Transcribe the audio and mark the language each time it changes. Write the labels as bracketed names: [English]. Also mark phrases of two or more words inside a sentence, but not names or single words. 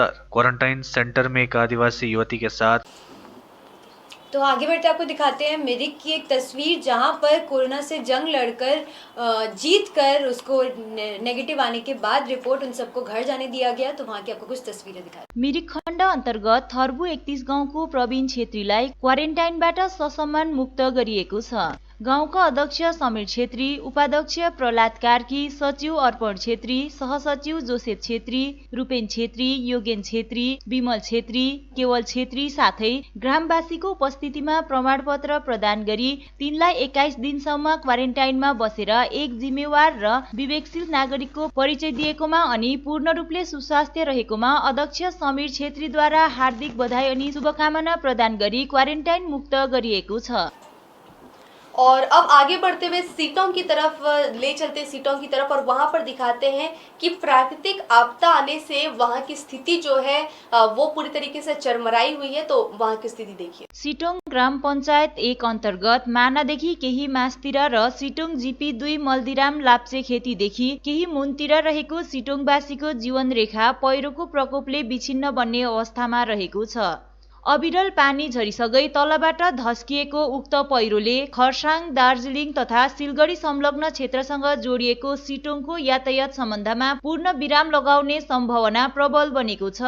[English] quarantine center [Hindi] में एक आदिवासी युवती के साथ तो आगे बढ़ते आपको दिखाते हैं मिरिक की एक तस्वीर, जहां पर कोरोना से जंग लड़कर जीत कर उसको नेगेटिव आने के बाद रिपोर्ट उन सबको घर जाने दिया गया। तो वहां की आपको कुछ तस्वीरें दिखाते। [Nepali] मिरिक खण्ड अन्तर्गत थर्बु 31 गाउँको प्रवीण छेत्रीलाई क्वारेन्टाइनबाट ससम्मान मुक्त गरिएको छ। गाउँका अध्यक्ष समीर छेत्री, उपाध्यक्ष प्रहलाद कार्की, सचिव अर्पण छेत्री, सहसचिव जोसेफ छेत्री, रूपेन छेत्री, योगेन छेत्री, विमल छेत्री, केवल छेत्री साथै ग्रामवासीको उपस्थितिमा प्रमाणपत्र प्रदान गरी तिनलाई 21 दिनसम्म क्वारेन्टाइनमा बसेर एक जिम्मेवार र विवेकशील नागरिकको परिचय दिएकोमा अनि पूर्ण रूपले सुस्वास्थ्य रहेकोमा अध्यक्ष समीर छेत्रीद्वारा हार्दिक बधाई अनि शुभकामना प्रदान गरी क्वारेन्टाइन मुक्त गरिएको छ। [Hindi] और अब आगे बढ़ते हुए सीटों की तरफ ले चलते सीटों की तरफ, और वहां पर दिखाते हैं कि प्राकृतिक आपदा आने से वहां की स्थिति जो है वो पूरी तरीके से चरमराई हुई है। तो वहां की स्थिति देखिए। [Nepali] सिटोङ ग्राम पञ्चायत 1 अन्तर्गत मानादेखि केही मासतिर र सिटोङ जिपी 2 मल्दिराम लाप्चे खेतीदेखि केही मुनतिर रहेको सिटोङवासीको जीवन रेखा पहिरोको प्रकोपले विछिन्न बन्ने अवस्थामा रहेको छ। अविरल पानी झरिसकै तलबाट धस्किएको उक्त पहिरोले खरसाङ, दार्जिलिङ तथा सिलगढी संलग्न क्षेत्रसँग जोडिएको सिटोङको यातायात सम्बन्धमा पूर्ण विराम लगाउने सम्भावना प्रबल बनेको छ।